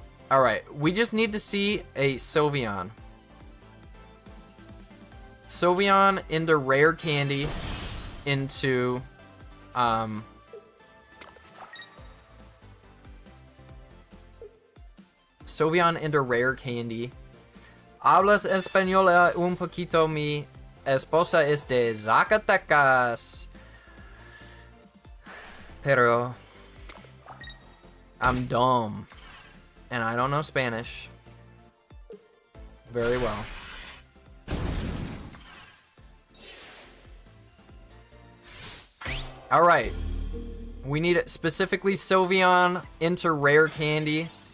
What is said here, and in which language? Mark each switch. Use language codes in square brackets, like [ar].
[en] Alright, we just need to see a Sylveon. Sylveon into rare candy into Sylveon into rare candy. [es] Hablas español un poquito, mi esposa es de Zacatecas. Pero [en] I'm dumb and I don't know Spanish very well. Alright. We need specifically Sylveon into rare candy.